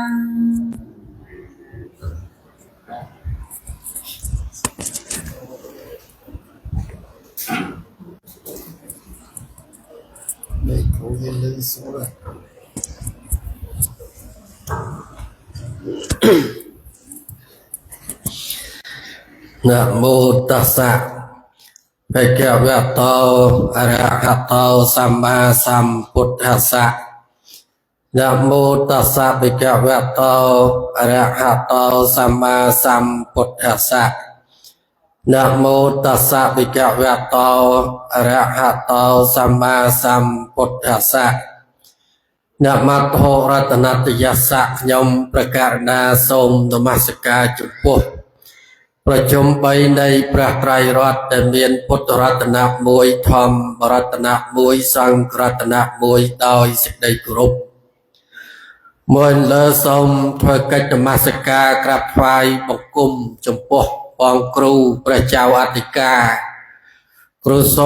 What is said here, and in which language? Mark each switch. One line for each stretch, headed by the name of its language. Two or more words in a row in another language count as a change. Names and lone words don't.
Vietnamese: đây có viên lên số rồi
Pali: Nam mô tassa bhagavato arahato samma sambuddhassa Nam mô tassa bhagavato arahato samma sambuddhassa Nam mô tassa bhagavato arahato samma sambuddhassa Namato Ratanatiyassa
Khmer: ខ្ញុំព្រះករុណា សូម នមស្ការ ចំពោះប្រជុំ3នៃព្រះត្រៃរតន៍ដែលមានពុទ្ធរតនៈ 1ធម្មរតនៈ1សង្ឃរតនៈ1ដោយសេចក្តីគោរពមួយលើសូមធ្វើកិច្ចនមស្ការក្រាបថ្វាយបង្គំចំពោះបងគ្រូព្រះចៅអធិការគ្រូសូ